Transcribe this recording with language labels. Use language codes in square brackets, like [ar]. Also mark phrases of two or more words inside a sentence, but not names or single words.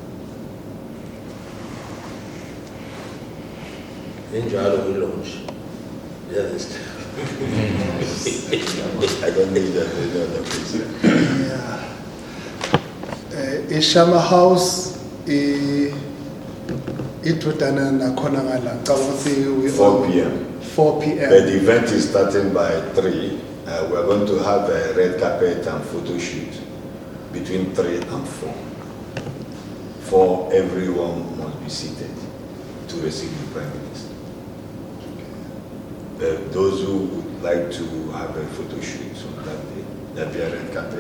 [en] Enjoy the launch. Yes. I don't need that any other place. Yeah. Ishama House, [ss] itutana na khona ngala. Kamusi [en] 4 p.m. 4 p.m. But the event is starting by 3. We're going to have a red carpet and photo shoot between 3 and 4. For everyone must be seated to receive the Prime Minister. Those who would like to have a photo shoot on that day, there'll be a red carpet.